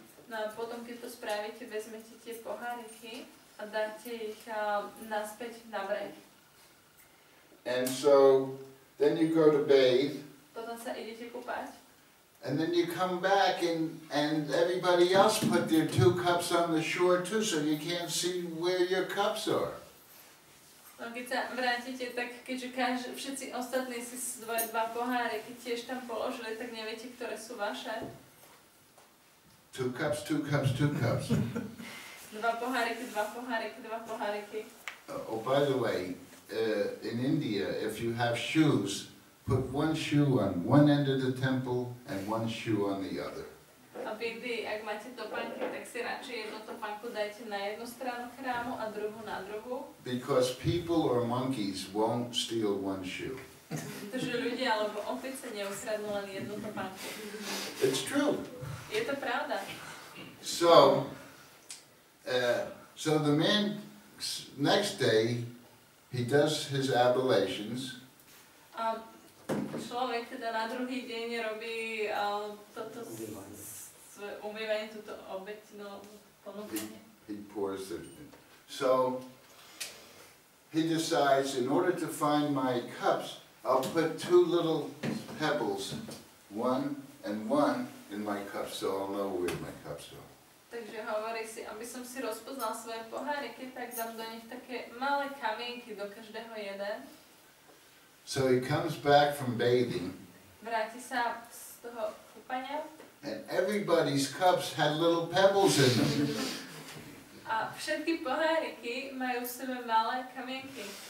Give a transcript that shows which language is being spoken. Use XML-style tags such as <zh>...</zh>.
<sk>No a potom, keď to spravíte, vezmete tie poháriky a dáte ich naspäť na breh.</sk> <en>And so then you go to bathe.</en> <sk>Potom sa idete kúpať.</sk> <en>And then you come back and everybody else put their two cups on the shore too, so you can't see where your cups are.</en> <sk>No keď sa vrátite, tak keďže všetci ostatní si svoje dva poháriky tiež tam položili, tak neviete, ktoré sú vaše.</sk> <en>Two cups, two cups, two cups.</en> <sk>Dva poháriky, dva poháriky, dva poháriky.</sk> <en>Oh, by the way, in India, if you have shoes, put one shoe on one end of the temple and one shoe on the other.</en> <sk>A v Indii, ak máte topánky, tak si radšej jednu topánku dajte na jednu stranu chrámu a druhú na druhú.</sk> <en>Because people or monkeys won't steal one shoe.</en> <sk>Pretože ľudia alebo opice neukradnú len jednu topánku.</sk> <en>It's true.</en> <sk>Je to pravda.</sk> <en>So the man next day he does his ablutions.</en> <sk>Človek teda na druhý deň robí toto umývanie, túto obeť, ponúkanie.</sk> <en>He pours it. So he decides, in order to find my cups, I'll put two little pebbles, one and one, in my cups, so I'll know where my cups are.</en> <sk>Takže hovorí si, aby som si rozpoznal svoje poháriky, tak dám do nich také malé kamienky, do každého jeden.</sk> <en>So he comes back from bathing,</en> <sk>vráti sa z toho kúpania,</sk> <en>and everybody's cups had little pebbles in them.</en> <sk>a všetky poháriky majú v sebe malé kamienky.</sk>